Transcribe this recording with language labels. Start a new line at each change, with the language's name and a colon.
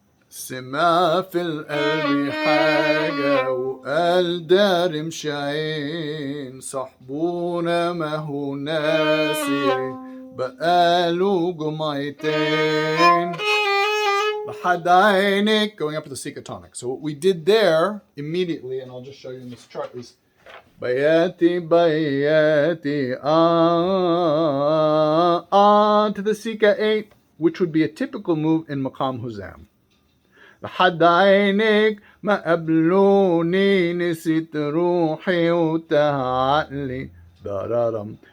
Arabic: سمع في القلب حاجة وقال دار مشعين. صحبونا ما هو ناسي بقاله جمعتين. لحد عينك,
English: going up to the Sika tonic. So what we did there immediately, and I'll just show you in this chart, is Bayati Bayati to the Sika 8, which would be a typical move in Maqam Huzam.
Arabic: لحد عينك ما قبلوني نسيت روحي وتاه عقلي ضررم.